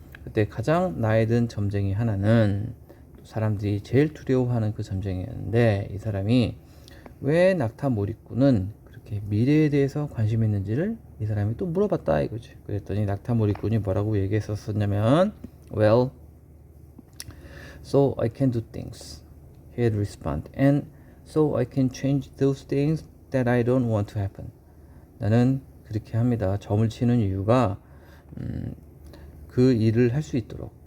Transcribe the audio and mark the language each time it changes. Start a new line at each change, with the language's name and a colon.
Korean: 그때 가장 나이 든 점쟁이 하나는 사람들이 제일 두려워하는 그 점쟁이였는데 이 사람이 왜 낙타 몰입꾼은 그렇게 미래에 대해서 관심이 있는지를 이 사람이 또 물어봤다 이거지. 그랬더니 낙타 몰입꾼이 뭐라고 얘기했었냐면
English: well, so I can do things, he had responded, and so I can change those things that I don't want to happen.
Korean: 나는 그렇게 합니다. 점을 치는 이유가 그 일을 할 수 있도록.